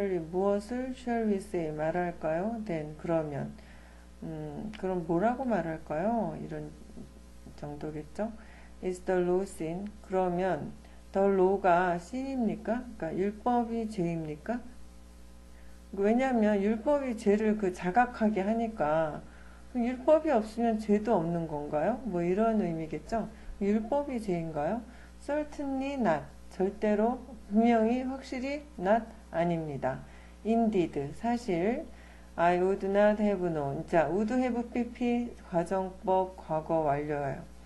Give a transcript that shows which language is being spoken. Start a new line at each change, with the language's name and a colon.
English: 무엇을 shall we say 말할까요?
Korean: then 그러면 그럼 뭐라고 말할까요? 이런 정도겠죠?
English: Is the law sin?
Korean: 그러면 the law가 sin입니까? 그러니까 율법이 죄입니까? 왜냐하면 율법이 죄를 자각하게 하니까 율법이 없으면 죄도 없는 건가요? 뭐 이런 의미겠죠? 율법이 죄인가요?
English: Certainly not.
Korean: 절대로 분명히 확실히 not 아닙니다.
English: Indeed 사실 I would not have known.
Korean: 자, would have pp 과정법 과거 완료예요.